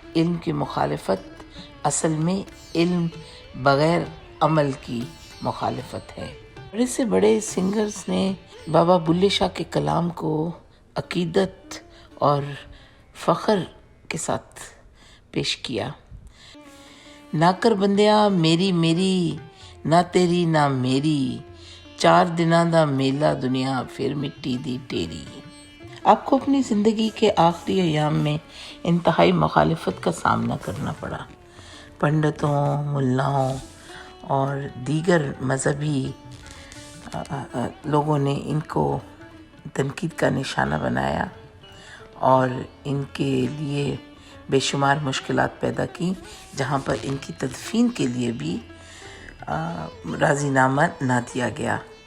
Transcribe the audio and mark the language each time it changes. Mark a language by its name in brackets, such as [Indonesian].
[Urdu] علم کی مخالفت اصل میں علم بغیر عمل کی مخالفت ہے. بڑے سے بڑے سنگرز نے بابا بلے شاہ کے کلام کو عقیدت اور فخر کے ساتھ پیش کیا. [Punjabi] نہ کر بندیا میری میری، نہ تیری نہ میری، 4 دناں دا میلہ دنیا پھر مٹی دی ٹیری. [Urdu] آپ کو اپنی زندگی کے آخری ایام میں انتہائی مخالفت کا سامنا کرنا پڑا. پنڈتوں، ملاؤں اور دیگر مذہبی لوگوں نے ان کو تنقید کا نشانہ بنایا اور ان کے لیے بے شمار مشکلات پیدا کی، جہاں پر ان کی تدفین کے لیے بھی راضی نامہ نہ دیا گیا.